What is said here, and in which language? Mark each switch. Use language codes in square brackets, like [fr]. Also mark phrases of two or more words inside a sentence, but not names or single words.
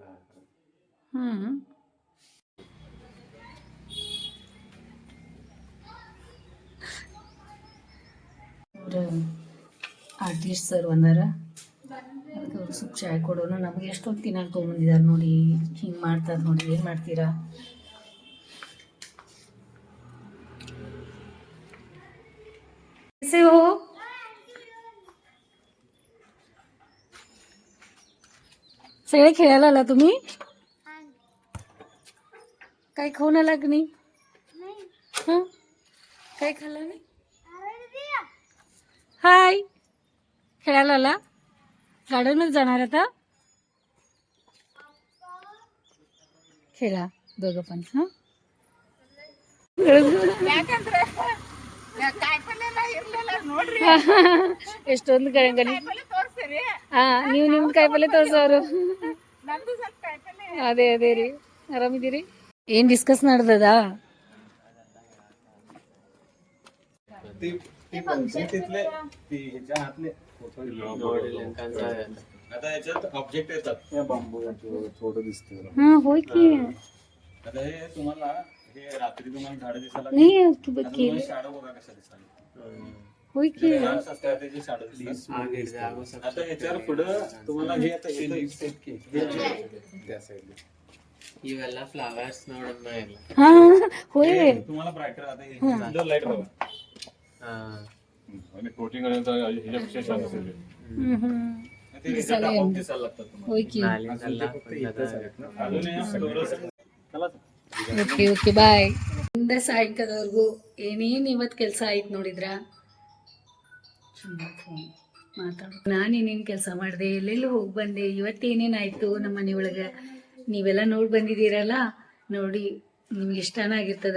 [kn] ಆರ್ಟಿಸ್ಟ್ ಸರ್ ಬಂದಾರ, ಅದಕ್ಕೆ ಅವ್ರು ಸ್ವಲ್ಪ ಚಾಯ್ ಕೊಡೋನು. ನಮಗೆ ಎಷ್ಟೊಂದು ತಿನ್ನಾಕ ತೊಗೊಂಬಂದಿದ್ದಾರೆ ನೋಡಿ, ಹಿಂಗೆ ಮಾಡ್ತಾರೆ ನೋಡಿ, ಏನು ಮಾಡ್ತೀರಾ? [hi] कैसे हो? [mr] सगळे खेळायला आला तुम्ही? काय खाऊन आला की नाही? हं? काय खाल्लं नाही? हाय, खेळायला आला? गार्डन मध्ये जाणार आता? खेळा दोघं पण. हं? [kn] ಎಷ್ಟೊಂದು ಗಣಗಣಿ. ಹಾ, ನೀವು ನಿಮ್ದು ಕಾಯಿಪಲ್ಲೆ ತೋರ್ಸೋರು. ಅದೇ ಅದೇ ರೀ, ಆರಾಮಿದ್ದೀರಿ? ಏನ್ ಡಿಸ್ಕಸ್ ನಡೆದದ? [mr] तिथले ह्याच्या हातले आता याच्यात ऑब्जेक्ट येतात. या बांबू थोडं दिसते. हा होय की. आता हे तुम्हाला हे रात्री तुम्हाला झाडं दिसायला नाही आता केले. तुम्हाला शाडो बघा कशा दिसायला. होय की. झाडं असतात त्याची शाडो दिसतात. आता ह्याच्यावर पुढं तुम्हाला हे आता त्या साईडला [kn] ಇವೆಲ್ಲ ಫ್ಲವರ್ಸ್ ನೋಡೋದ್ ಇಲ್ಲ. [mr] हा होय. तुम्हाला ब्राईटर आता हे लाईट बघा. आणि कोटिंग ह्याच्यापेक्षा छान असेल ते. ते ह्याच्यात आपोआप दिसायला लागतात तुम्हाला. होय की. [kn] ನಾಲಿಂದೆಲ್ಲ [mr] अजून हे थोडंसं चला. [en] okay okay bye. [kn] ಇಂದ ಸಾಯಂಕಾಲದವರೆಗೂ ಏನೇನು ಇವತ್ತು ಕೆಲಸ ಆಯ್ತು ನೋಡಿದ್ರ? ಮಾತಾಡ, ನಾನು ಏನೇನು ಕೆಲಸ ಮಾಡಿದೆ, ಎಲ್ಲೆಲ್ಲಿ ಹೋಗಿ ಬಂದೆ, ಇವತ್ತೇನೇನಾಯಿತು ನಮ್ಮ ಮನೆಯೊಳಗೆ, ನೀವೆಲ್ಲ ನೋಡಿ ಬಂದಿದ್ದೀರಲ್ಲ. ನೋಡಿ ನಿಮ್ಗೆ ಇಷ್ಟನ ಆಗಿರ್ತದೆ.